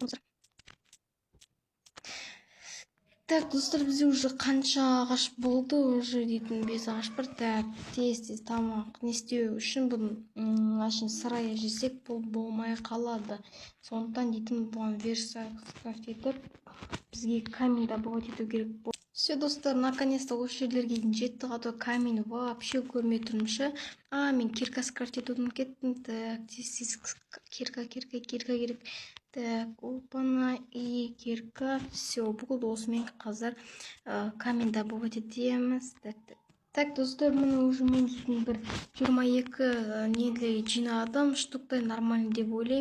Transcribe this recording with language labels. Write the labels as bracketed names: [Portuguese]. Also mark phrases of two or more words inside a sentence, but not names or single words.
[Kazakh] Так, достар, бізде уже қанша ағаш болды, уже дейтін 5 ағаш бар. Так, тез тамақ не істеу үшін бұның ашын сырая жесек бұл болмай қалады. Сондықтан дейтін бұған верстак крафт етіп, бізге [Russian] камень добывать [Kazakh] ету керек болды. Все, достар, наконец-то осы жерлерге жеттік, [Russian] а то камень вообще [Kazakh] көрмей тұрмшы. Мен кирка скрафт етудің кеттім. Так, тез кирка керек. [Russian] Так, опана, и кирка. [Kazakh] Все, болды, осымен қазір [Russian] камень добывать [Kazakh] етеміз. Так, достар, мені уже мен дейтін бір 22 неде жинадым, штуктай нормально деп ойлаймын.